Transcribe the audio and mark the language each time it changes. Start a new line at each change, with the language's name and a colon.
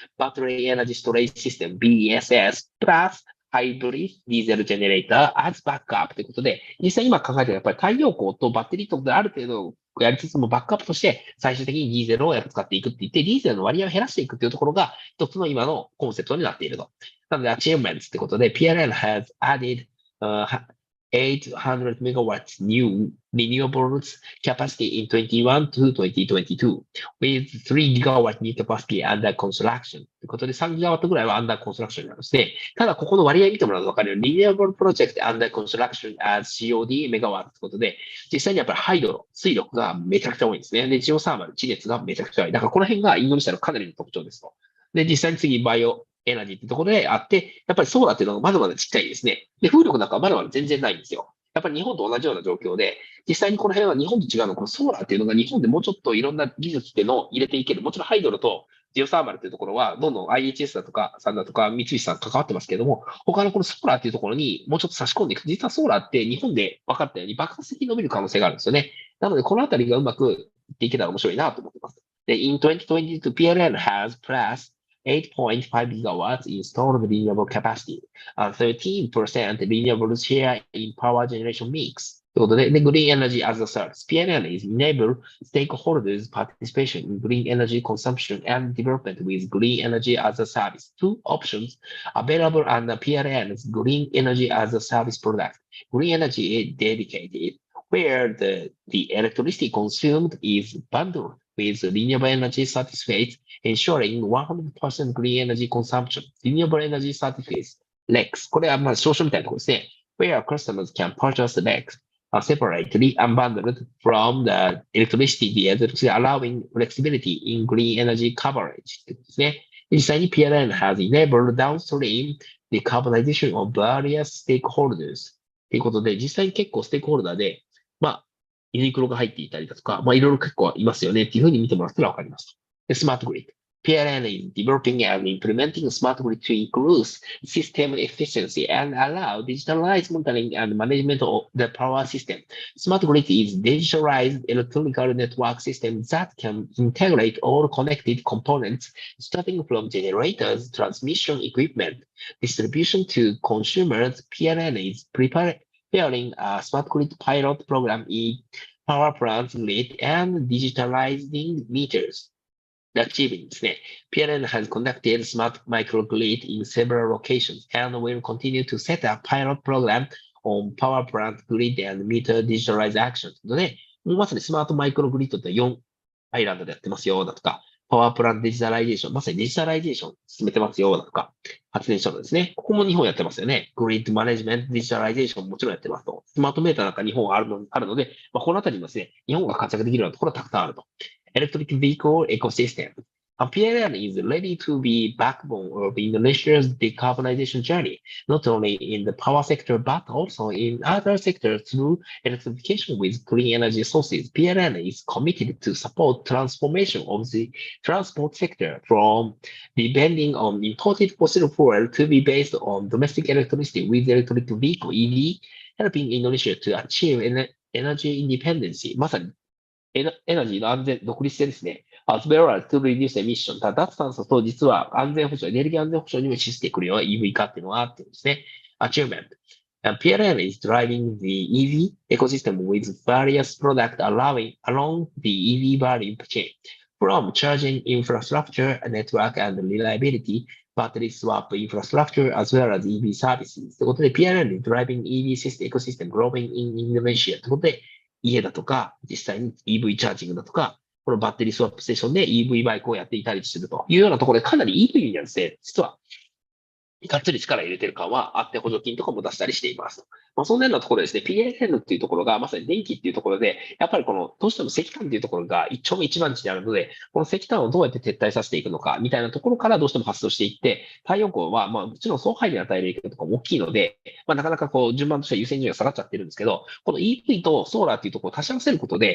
English: battery energy storage system, BESS plus hybrid diesel generator as backup
Japanese: ということで、実際今考えてるやっぱり太陽光とバッテリーとである程度やりつつもバックアップとして最終的にディーゼルを使っていくって言って、ディーゼルの割合を減らしていくっていうところが一つの今のコンセプトになっていると。なので、
English: achievements ってことで、PLN has added、800 megawatts new renewables capacity in 21 to 2022 with 3 gigawatt new capacity under construction
Japanese: ということで3ギガワットぐらいは
English: under construction
Japanese: なんですね。ただここの割合見てもらうと分かるように
English: renewable project under construction as COD
Japanese: メガワットということで実際にやっぱりハイドロ、水力がめちゃくちゃ多いんですね。で、ジオサーマル、地熱がめちゃくちゃ多い。だからこの辺がインドネシアのかなりの特徴ですと。で、実際に次バイオエナジーってところであって、やっぱりソーラーっていうのがまだまだちっちゃいですね。で、風力なんかはまだまだ全然ないんですよ。やっぱり日本と同じような状況で、実際にこの辺は日本と違うのは、このソーラーっていうのが日本でもうちょっといろんな技術っていうのを入れていける。もちろんハイドロとジオサーマルというところは、どんどん IHS だとか、さんだとか、三菱さん関わってますけれども、他のこのソーラーっていうところにもうちょっと差し込んでいく。実はソーラーって日本で分かったように爆発的に伸びる可能性があるんですよね。なので、このあたりがうまくいっていけたら面白いなと思ってます。
English: で、in 2022, PLN has plus 8.5 gigawatts installed renewable capacity, and 13% renewable share in power generation mix.
Japanese: ということで、
English: Green Energy as a Service. PNL is enable stakeholders participation in green energy consumption and development with green energy as a service. Two options available under PLN's Green Energy as a Service product. Green energy is dedicated, where the electricity consumed is bundled with renewable energy certificates, ensuring 100% green energy consumption. Renewable energy certificates, RECs.
Japanese: これはまあ証書みたいなところですね。
English: Where customers can purchase RECs separately unbundled from the electricity, allowing flexibility in green energy coverage
Japanese: ですね。実際に
English: PLN has enabled downstream decarbonization of various stakeholders
Japanese: ということで、実際に結構ステークホルダーで、まあ、ユニクロが入っていたりだとか、まあ、いろいろ結構いますよねっていうふうに見てもらったらわかります。で、スマートグリッド。
English: PLN is developing and implementing smart grid to increase system efficiency and allow digitalized monitoring and management of the power system. Smart grid is digitalized electrical network system that can integrate all connected components, starting from generators, transmission equipment, distribution to consumers. PLN is preparing a smart grid pilot program in power plants grid and digitalizing meters.
Japanese: Achieving ですね。
English: PLN has conducted smart microgrid in several locations and will continue to set a pilot program on power plant grid and meter digitalized action
Japanese: ので、もうまさにスマートマイクログリッドって4アイランドでやってますよだとか、パワープラントデジタライゼーション、まさにデジタライゼーション進めてますよだとか、発電所のですね。ここも日本やってますよね。グリッドマネジメントデジタライゼーションももちろんやってますと。スマートメーターなんか日本あるので、まあ、このあたりにですね、日本が活躍できるようなところはたくさんあると。
English: Electric vehicle ecosystem. PLN is ready to be backbone of Indonesia's decarbonization journey, not only in the power sector, but also in other sectors through electrification with clean energy sources. PLN is committed to support transformation of the transport sector from depending on imported fossil fuel to be based on domestic electricity with electric vehicle EV, helping Indonesia to achieve energy independence.
Japanese: まさにエナジーの安全、独立性ですね。
English: as well as to reduce emission。
Japanese: 脱炭素と実は安全保障、エネルギー安全保障にも資してくるような EV 化っていうのがあってですね。
English: achievement。 PLN is driving the EV ecosystem with various products along the EV value chain, from charging infrastructure, network and reliability, battery swap infrastructure, as well as EV services.
Japanese: ということで、
English: PLN is driving EV ecosystem growing in Indonesia.
Japanese: ということで、家だとか、実際に EV チャージングだとか、このバッテリースワップステーションで EV バイクをやっていたりするというようなところで、かなり EV にはですね、実はがっつり力入れてる感はあって補助金とかも出したりしています。まあ、そんなようなところですね、PLN っていうところがまさに電気っていうところで、やっぱりこの、どうしても石炭っていうところが一丁目一番地にあるので、この石炭をどうやって撤退させていくのか、みたいなところからどうしても発想していって、太陽光は、まあもちろん総配慮に与える影響とかも大きいので、まあなかなかこう順番としては優先順位が下がっちゃってるんですけど、この EV とソーラーっていうところを足し合わせることで、